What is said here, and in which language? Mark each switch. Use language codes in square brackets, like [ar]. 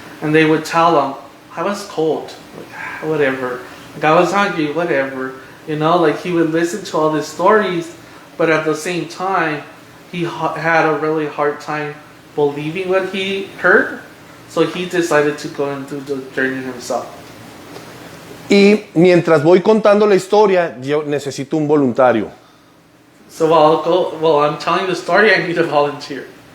[en] And they would tell him, I was cold, like, whatever. Like, I was hungry, whatever. Like he would listen to all these stories, but at the same time, he had a really hard time believing what he heard. So he decided to go and do the journey himself. [es] Y mientras voy contando la historia, yo necesito un voluntario. [en] So while I'm telling the story, I need a volunteer.